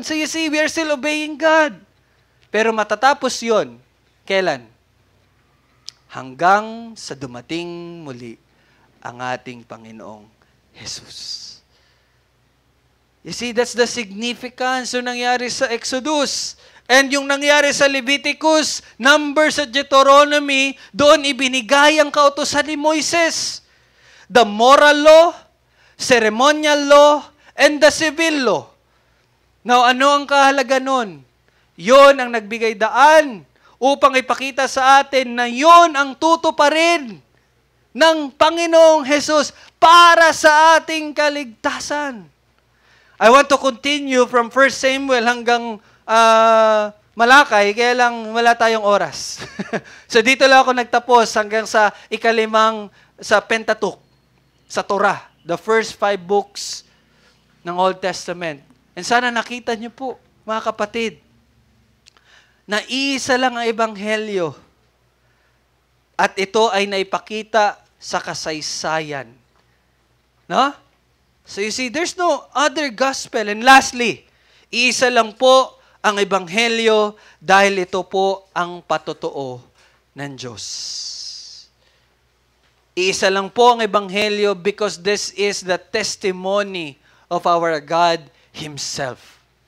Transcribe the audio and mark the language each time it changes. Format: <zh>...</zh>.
<en>So you see, we are still obeying God.</en> <tl>Pero matatapos yun, kailan? Hanggang sa dumating muli ang ating Panginoong Jesus.</tl> <en>You see, that's the significance</en> <tl>yung nangyari sa Exodus. And yung nangyari sa Leviticus, Numbers at Deuteronomy, doon ibinigay ang kautusan ni Moises.</tl> <en>The moral law, ceremonial law, and the civil law.</en> <tl>Now, ano ang kahalaga nun? Yon ang nagbigay daan upang ipakita sa atin na yon ang tutuparin ng Panginoong Jesus para sa ating kaligtasan.</tl> <en>I want to continue from 1 Samuel</en> <tl>hanggang Malakay, kaya lang wala tayong oras. So dito lang ako nagtapos hanggang sa sa Pentateuch, sa Torah,</tl> <en>the first 5 books</en> <tl>ng Old Testament. And sana nakita niyo po, mga kapatid, na isa lang ang ebanghelyo at ito ay naipakita sa kasaysayan. No?</tl> <en>So you see, there's no other gospel.</en> <tl>And lastly, isa lang po ang ebanghelyo dahil ito po ang patotoo ng Diyos. Isa lang po ang ebanghelyo</tl> <en>because this is the testimony of our God Himself.</en>